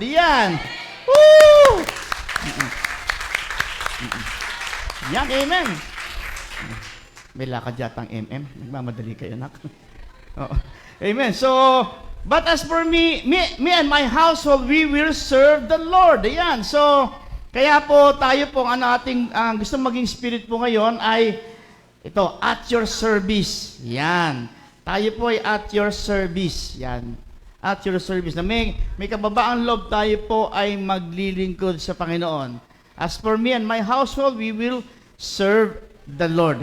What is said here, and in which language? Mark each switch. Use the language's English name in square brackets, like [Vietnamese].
[Filipino] Yan. Woo! Yan, amen. May lakad yata ang MM. Nagmamadali kayo, nak. Oh. Amen. [English] So, but as for me and my household, we will serve the Lord. [Filipino] Ayan. So, kaya po tayo po ang ating gusto maging spirit po ngayon ay ito, [English] at your service. [Filipino] Yan. Tayo po ay [English] at your service. [Filipino] Yan. [English] At your service. [Filipino] Na may kababaang loob, tayo po ay maglilingkod sa Panginoon. [English] As for me and my household, we will serve the Lord.